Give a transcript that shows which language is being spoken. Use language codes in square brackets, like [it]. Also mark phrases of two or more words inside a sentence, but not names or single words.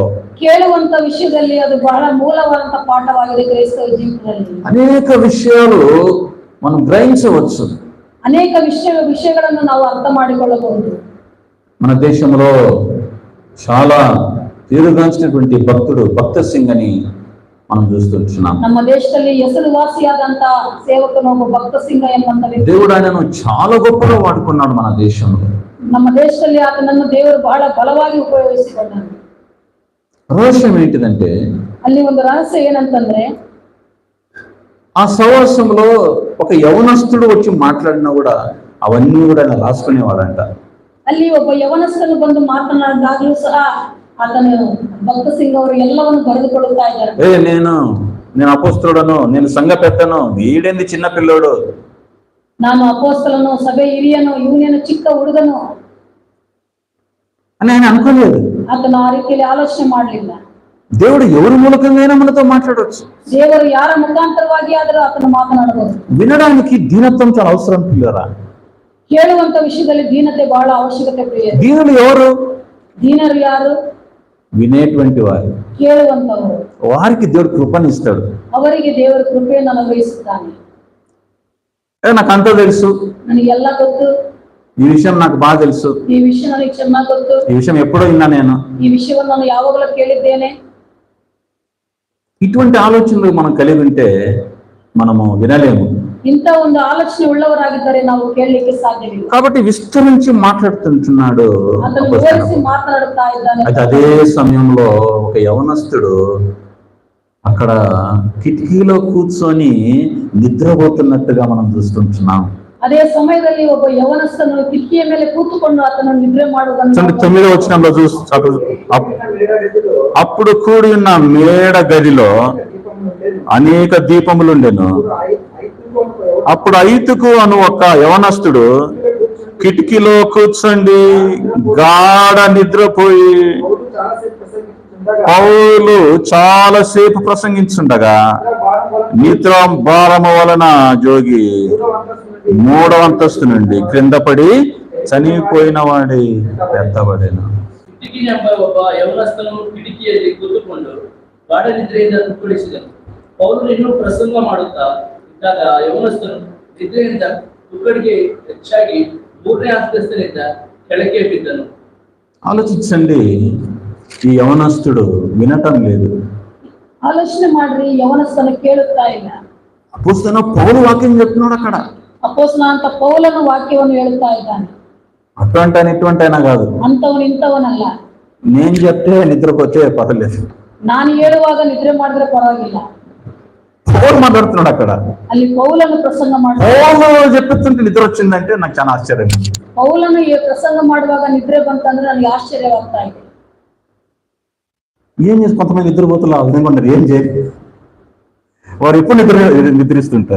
[kn] ಕೇಳುವಂತ ವಿಷಯದಲ್ಲಿ ಅದು ಬಹಳ ಮೂಲವಾದಂತ ಪಾಠವಾಗಿದೆ ಕ್ರೈಸ್ತವ ಜೀವಿತದಲ್ಲಿ. [te] అనేక విషయాలు మనం గ్రహించవచ్చు. [kn] ಅನೇಕ ವಿಷಯಗಳನ್ನು ನಾವು ಅರ್ಥ ಮಾಡಿಕೊಳ್ಳಬಹುದು. [te] మన దేశంలో చాలా తీరుగాంచినటువంటి భక్తుడు భక్త సింగ్ అని మనం చూస్తున్నాం. [kn] ನಮ್ಮ ದೇಶದಲ್ಲಿ ಹೆಸರುವಾಸಿಯಾದಂತ ಸೇವಕನು ಒಬ್ಬ ಭಕ್ತ ಸಿಂಗ ಎಂಬಂತ ವ್ಯಕ್ತಿ. [te] దేవుడు ఆయనను చాలా గొప్పగా వాడుకున్నాడు మన దేశంలో. [kn] ನಮ್ಮ ದೇಶದಲ್ಲಿ ಆತನನ್ನು ದೇವರು ಬಹಳ ಬಲವಾಗಿ ಉಪಯೋಗಿಸಿಕೊಂಡನು. [te] రహస్యం ఏంటిదంటే, [kn] ಅಲ್ಲಿ ಒಂದು ರಹಸ್ಯ ಏನಂತಂದ್ರೆ, [te] ఆ సహవాసంలో ఒక యవనస్తుడు వచ్చి మాట్లాడినా కూడా అవన్నీ కూడా ఆయన రాసుకునేవాడంట. [kn] ಅಲ್ಲಿ ಒಬ್ಬ ಯವನಸ್ಥನು ಬಂದು ಮಾತನಾಡಿದಾಗಲೂ ಸಹ ಆತನು ಭಕ್ತ ಸಿಂಗ್ ಅವರು ಎಲ್ಲವನ್ನು ಬರೆದುಕೊಳ್ಳುತ್ತಾ ಇದ್ದಾರೆ. [te] నేను అపోస్తలుడను, నేను సంఘ పెద్దను, వీడేంది చిన్న పిల్లోడు, [kn] ನಾನು ಅಪೋಸ್ತಲನು, ಸಭೆ ಹಿರಿಯನು, ಇವನೇನು ಚಿಕ್ಕ ಹುಡುಗನು [te] అని ఆయన అనుకోలేదు. [kn] ಆತನು ಆ ರೀತಿಯಲ್ಲಿ ಆಲೋಚನೆ ಮಾಡಲಿಲ್ಲ. [te] దేవుడు ఎవరి మూలకంగా మనతో మాట్లాడవచ్చు. [kn] ದೇವರು ಯಾರ ಮುಖಾಂತರವಾಗಿ ಆದರೂ ಆತನು ಮಾತನಾಡಬಹುದು. [te] వినడానికి దీనత్వం చాలా అవసరం పిల్లరా. [kn] ಕೇಳುವಂತ ವಿಷಯದಲ್ಲಿ ದೀನತೆ ಬಹಳ ಅವಶ್ಯಕತೆ ಪ್ರಿಯ. [te] దీనులు ఎవరు? [kn] ದೀನರು ಯಾರು? [te] వినేటువంటి వారు. [kn] ಕೇಳುವಂತವರು. [te] వారికి దేవుడు కృపనిస్తాడు. [kn] ಅವರಿಗೆ ದೇವರು ಕೃಪೆಯನ್ನು ಅನುಗ್ರಹಿಸುತ್ತಾನೆ. [te] నాకు అంతా తెలుసు, [kn] ನನಗೆಲ್ಲ ಗೊತ್ತು, [te] ఈ విషయం నాకు బాగా తెలుసు, [kn] ಈ ವಿಷಯ ನನಗೆ ಚೆನ್ನಾಗಿ ಗೊತ್ತು, [te] ఈ విషయం ఎప్పుడో విన్నా నేను, [kn] ಈ ವಿಷಯವನ್ನು ನಾನು ಯಾವಾಗಲೂ ಕೇಳಿದ್ದೇನೆ. [te] ఇటువంటి ఆలోచనలు మనం కలిగి ఉంటే మనము వినలేము. [kn] ಇಂಥ ಒಂದು ಆಲೋಚನೆ ಉಳ್ಳವರಾಗಿದ್ದರೆ ನಾವು ಕೇಳಲಿಕ್ಕೆ ಸಾಧ್ಯವಿಲ್ಲ. [te] కాబట్టి విస్తరించి మాట్లాడుతుంటున్నాడు. [kn] ಅದನ್ನು ವಿವರಿಸಿ ಮಾತನಾಡುತ್ತಾ ಇದ್ದಾನೆ. [te] అయితే అదే సమయంలో ఒక యవనస్తుడు అక్కడ కిటికీలో కూర్చొని నిద్రపోతున్నట్టుగా మనం చూస్తుంటున్నాం. [kn] ಅದೇ ಸಮಯದಲ್ಲಿ ಒಬ್ಬ ಯವನಸ್ಥನು ಕಿಟಕಿಯ ಮೇಲೆ ಕೂತುಕೊಂಡು ಆತನು ನಿದ್ರೆ ಮಾಡುವುದನ್ನು [te] 9వ వచనంలో అప్పుడు కూడి ఉన్న మేడ గదిలో అనేక దీపములు ఉండెను. అప్పుడు ఐతుకు అను ఒక యవనస్తుడు కిటికీలో కూర్చొని గాఢ నిద్రపోయి పౌలు చాలాసేపు ప్రసంగించుండగా నిద్ర భారము వలన జోగి 3వ అంతస్తు నుండి క్రింద పడి చనిపోయిన వాడి ఎత్తబడేను. [kn] ಕಿಟಕಿ ಎಂಬ ಒಬ್ಬ ಯವನಸ್ಥನು ಕಿಟಕಿಯಲ್ಲಿ ಕೂತುಕೊಂಡು ಗಾಢ ನಿದ್ರೆಯಿಂದ ತುಕ್ಕಡಿಸಿದನು. ಪೌಲನು ಇನ್ನೂ ಪ್ರಸಂಗ ಮಾಡುತ್ತಾ ಇದ್ದಾಗ ಯವನಸ್ಥನು ನಿದ್ರೆಯಿಂದ ತುಕ್ಕಡಿಗೆ ಹೆಚ್ಚಾಗಿ 3ನೇ ಅಂತಸ್ತಿನಿಂದ ಕೆಳಗೆ ಬಿದ್ದನು. [te] ఆలోచించండి, ఈ యవనస్తుడు వినటం లేదు. [kn] ಆಲೋಚನೆ ಮಾಡ್ರಿ, ಯವನಸ್ಥನು ಕೇಳುತ್ತಾ ಇಲ್ಲ. [te] అపోస్తలుడైన పౌలు వాక్యం చెప్తున్నాడు అక్కడ. [kn] ಅಪೊಸ್ತಲ ಅಂತ ಪೌಲನು ವಾಕ್ಯವನ್ನು ಹೇಳುತ್ತಾ ಇದ್ದಾನೆ. [te] అటువంటి ఆయన ఇటువంటి అయినా కాదు. [kn] ಅಂತವನು ಇಂಥವನಲ್ಲ. [te] నేను చెప్తే నిద్రపోతే పర్లేదు, [kn] ನಾನು ಹೇಳುವಾಗ ನಿದ್ರೆ ಮಾಡಿದ್ರೆ ಪರವಾಗಿಲ್ಲ. [te] పౌలు మాట్లాడుతున్నాడు అక్కడ. [kn] ಅಲ್ಲಿ ಪೌಲನು ಪ್ರಸಂಗ ಮಾಡ್ತಾನೆ. [te] పౌలు చెప్తుంటే నిద్ర వచ్చిందంటే నాకు చాలా ఆశ్చర్యం. [kn] ಪೌಲನು ಈ ಪ್ರಸಂಗ ಮಾಡುವಾಗ ನಿದ್ರೆ ಬಂತಂದ್ರೆ ನನಗೆ ಆಶ್ಚರ್ಯವಾಗ್ತಾ ಇದೆ. [te] ఏం చేసి కొంతమంది నిద్రపోతులు ఆ విధంగా ఉన్నారు, ఏం చేయాలి? వారు ఎప్పుడు నిద్రిస్తుంటారు.